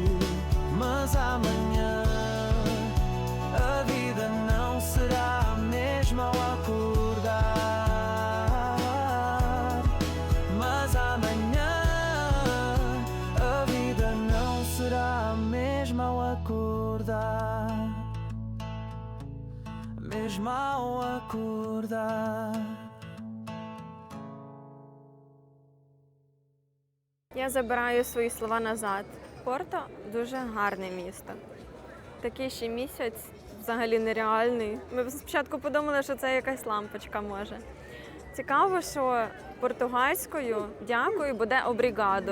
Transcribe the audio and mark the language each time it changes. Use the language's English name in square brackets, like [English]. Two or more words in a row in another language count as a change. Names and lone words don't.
[Portuguese] Mas amanhã a vida não será a mesma ao acordar. Mas amanhã a vida não será a mesma ao acordar. Mesmo ao acordar. [Ukrainian] Я забираю свої слова назад. Порто дуже гарне місто. Такий ще місяць взагалі нереальний. Ми спочатку подумали, що це якась лампочка може. Цікаво, що португальською дякую буде обрігадо.